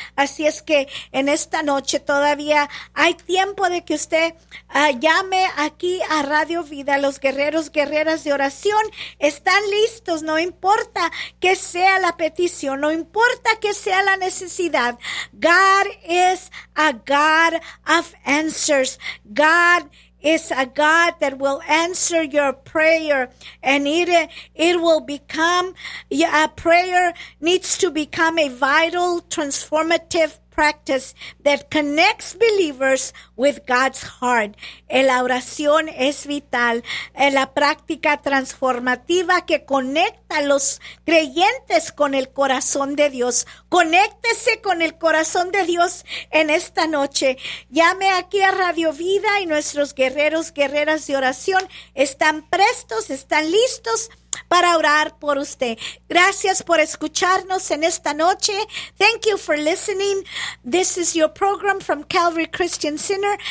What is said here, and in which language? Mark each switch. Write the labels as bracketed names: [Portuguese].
[Spanish] Así es que en esta noche todavía hay tiempo de que usted llame aquí a Radio Vida. Los guerreros, guerreras de oración están listos, no importa qué sea la petición, no importa qué sea la necesidad. [English] God is a God of answers. God is a God that will answer your prayer, and it will become, a prayer needs to become a vital transformative practice that connects believers with God's heart. [Spanish] La oración es vital, la práctica transformativa que conecta a los creyentes con el corazón de Dios. Conéctese con el corazón de Dios en esta noche. Llame aquí a Radio Vida y nuestros guerreros, guerreras de oración están prestos, están listos para orar por usted. Gracias por escucharnos en esta noche. [English] Thank you for listening. This is your program from Calvary Christian Center.